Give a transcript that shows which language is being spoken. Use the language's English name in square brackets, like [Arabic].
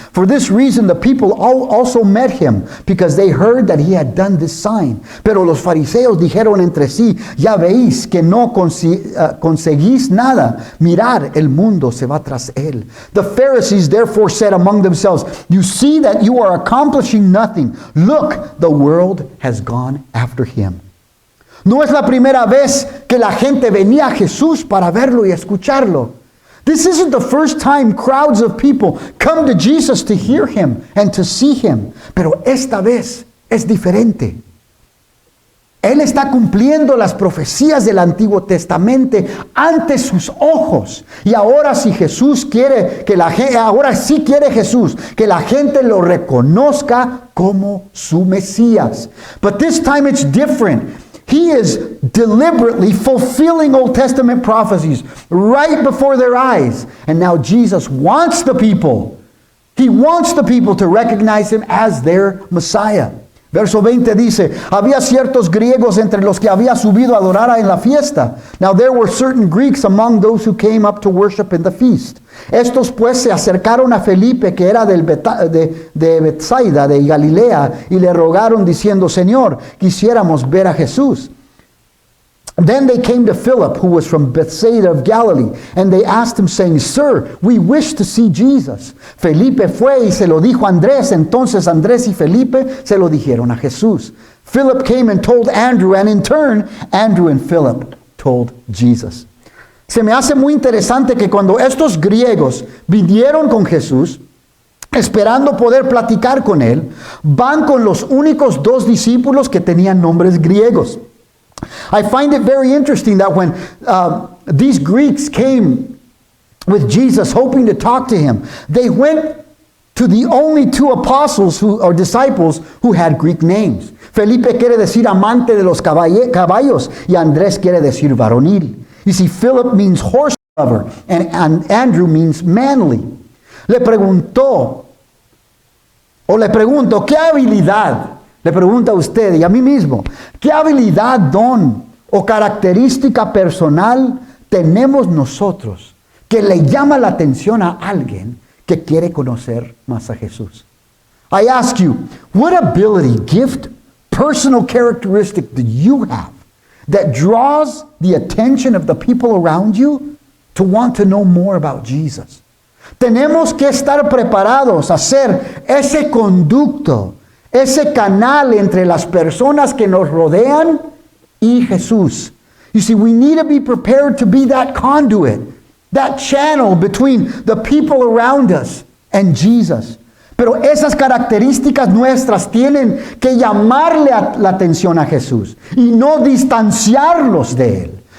[English] For this reason the people also met him, because they heard that he had done this sign. [Spanish] Pero los fariseos dijeron entre sí, ya veis que no conseguís nada. Mirad, el mundo se va tras él. [English] The Pharisees therefore said among themselves, you see that you are accomplishing nothing. Look, the world has gone after him. [Spanish] No es la primera vez que la gente venía a Jesús para verlo y escucharlo. [English] This isn't the first time crowds of people come to Jesus to hear him and to see him. [Spanish] Pero esta vez es diferente. Él está cumpliendo las profecías del Antiguo Testamento ante sus ojos. Y ahora sí quiere Jesús que la gente lo reconozca como su Mesías. [English] But this time it's different. He is deliberately fulfilling Old Testament prophecies right before their eyes. And now Jesus wants the people. He wants the people to recognize him as their Messiah. [Spanish] Verso 20 dice, había ciertos griegos entre los que había subido a adorar en la fiesta. [English] Now there were certain Greeks among those who came up to worship in the feast. [Spanish] Estos pues se acercaron a Felipe, que era de Betsaida, de Galilea, y le rogaron diciendo, Señor, quisiéramos ver a Jesús. [English] Then they came to Philip, who was from Bethsaida of Galilee, and they asked him, saying, Sir, we wish to see Jesus. [Spanish] Felipe fue y se lo dijo a Andrés. Entonces Andrés y Felipe se lo dijeron a Jesús. [English] Philip came and told Andrew, and in turn, Andrew and Philip told Jesus. [Spanish] Se me hace muy interesante que cuando estos griegos vinieron con Jesús, esperando poder platicar con él, van con los únicos dos discípulos que tenían nombres griegos. [English] I find it very interesting that when these Greeks came with Jesus hoping to talk to him, they went to the only two apostles or disciples who had Greek names. [Spanish] Felipe quiere decir amante de los caballos y Andrés quiere decir varonil. [English] You see, Philip means horse lover and Andrew means manly. [Spanish] Le pregunto, ¿qué habilidad? Le pregunta a usted y a mí mismo, ¿qué habilidad, don o característica personal tenemos nosotros que le llama la atención a alguien que quiere conocer más a Jesús? [English] I ask you, what ability, gift, personal characteristic do you have that draws the attention of the people around you to want to know more about Jesus? [Spanish] Tenemos que estar preparados a ser ese conducto, ese canal entre las personas que nos rodean y Jesús. [English] You see, we need to be prepared to be that conduit, that channel between the people around us and Jesus. [Spanish] Pero esas características nuestras tienen que llamarle la atención a Jesús y no distanciarlos de Él.